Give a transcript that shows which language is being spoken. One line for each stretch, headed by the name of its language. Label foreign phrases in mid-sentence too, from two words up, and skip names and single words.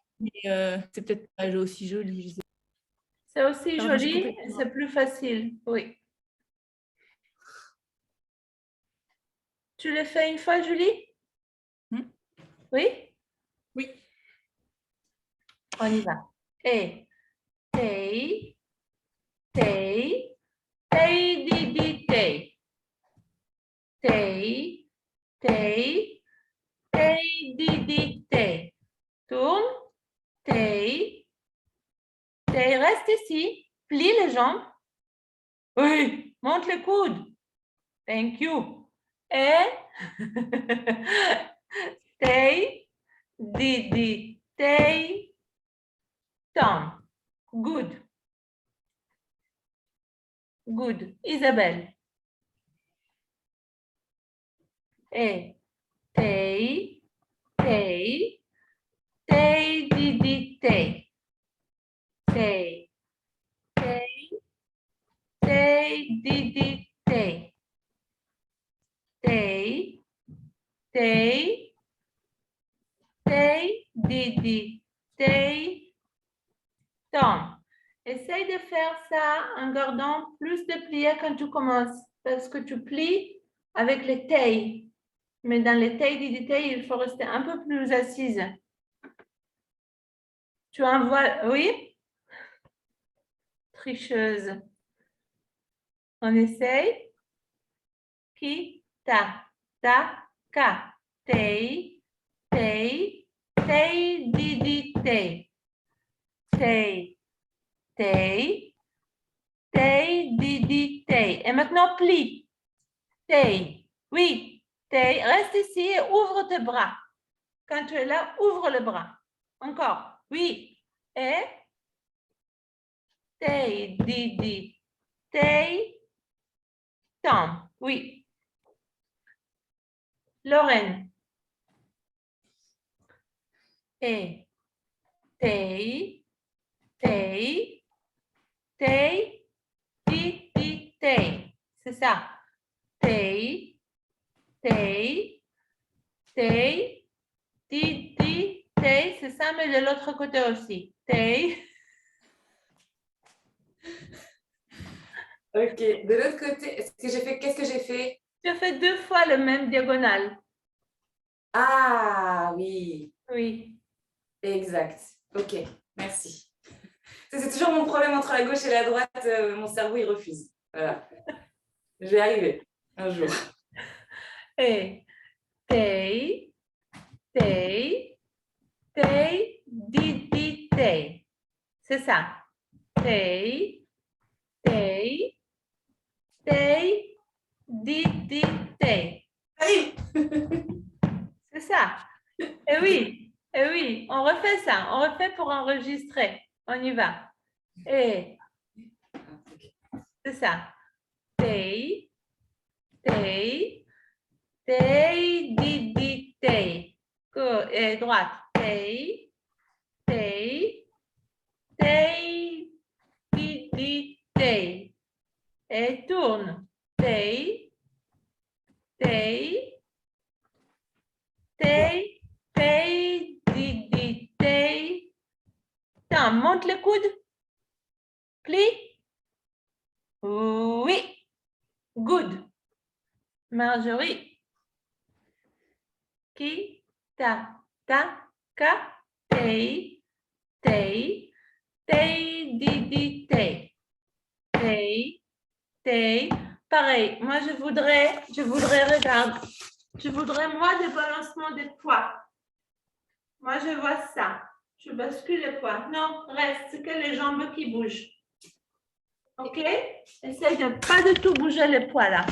French: Mais c'est peut-être pas aussi joli. Je sais. C'est aussi Pardon, j'ai joli, complètement- c'est plus facile. Oui. Tu le fais une fois, Julie? Oui? Oui. On y va. Et tay, didi, tay. Tay, Tei, tei, didi, tei. Tourne, tei, tei. Reste ici. Plie les jambes. Oui, monte les coudes.
English: Thank you. Et tei, didi, tei, tom. Good. Good. Isabelle. Et tei, tei, tei, didi, tei. Tei, tei, tei, didi, tei. Tei, tei, tei, didi, tei, tom.
French: Essaye de faire ça en gardant plus de pliés quand tu commences, parce que tu plies avec les tei. Mais dans les tei, didi, tei, il faut rester un peu plus assise. Tu envoies, oui? Tricheuse. On essaye. Ki, ta, ka. Tei, tei, tei, didi, tei. Tei, tei, tei, didi, tei. Et maintenant, plie. Tei, oui, tei. Reste ici et ouvre tes bras. Quand tu es là, ouvre le bras. Encore, oui. Et tei, didi, tei, tom. Oui. Lorraine. Et tei, tei, tei, didi, tei. C'est ça. Tei, tei, tei, didi, tei. C'est ça, mais de l'autre côté aussi. Tei. Ok, de l'autre côté, qu'est-ce que j'ai fait? Tu as fait 2 fois le même diagonale. Ah oui, Oui. exact. Ok, merci. C'est toujours mon problème entre la gauche et la droite. Mon cerveau, il refuse. Voilà. Je vais arriver un jour. Et tei, tei, tei, didi, tei. C'est ça. Tei, tei, tei, didi, tei. Allez. C'est ça. Et oui, on refait ça. On refait pour enregistrer. On y va. Et c'est ça. Tei, tei, tei, didi, tei. Et droite. Tei, tei, tei, didi, tei. Et tourne. Tei, tei, tei, tei, didi, tei. Tiens, monte les coudes. Plie. Oui. Good. Marjorie. Ki, ta, ka, tei, tei, tei, didi, tei. Tei, tei. Pareil, moi je voudrais, regarde, je voudrais moi des balancements des poids. Moi je vois ça. Je bascule les poids. Non, reste, c'est que les jambes qui bougent. Ok? Essaye de pas du tout bouger les poids là.